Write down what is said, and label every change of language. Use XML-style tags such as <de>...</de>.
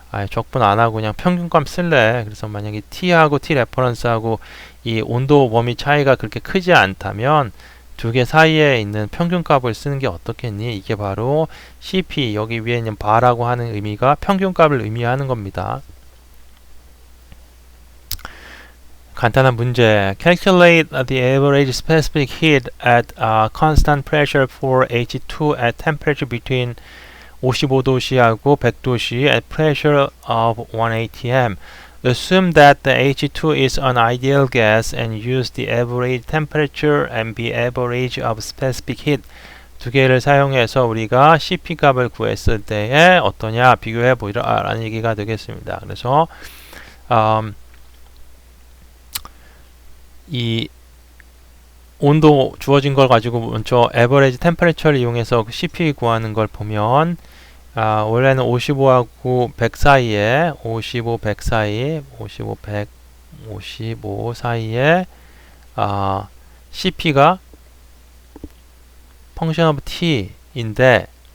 <ko>적분 안 하고 그냥 평균값 쓸래. 그래서 만약에 T하고 T 레퍼런스하고 이 온도 범위 차이가 그렇게 크지 않다면 두 개 사이에 있는 평균값을 쓰는 게 어떻겠니? 이게 바로 CP, 여기 위에 있는 바라고 하는 의미가 평균값을 의미하는 겁니다. 간단한 문제.</ko> <en>Calculate the average specific heat at constant pressure for H2 at temperature between</en> <ko>55도씨하고 100도씨</ko> <en>at pressure of 1 atm. Assume that the H2 is an ideal gas and use the average temperature and the average of specific heat.</en> <ko>두 개를 사용해서 우리가 CP 값을 구했을 때에 어떠냐 비교해 보이라라는 얘기가 되겠습니다. 그래서 이 온도 주어진 걸 가지고 먼저 average temperature를 이용해서 CP 구하는 걸 보면 원래는 55하고 100 사이에 55, 100 사이 55, 100, 55 사이에 CP가 function of t인데</ko>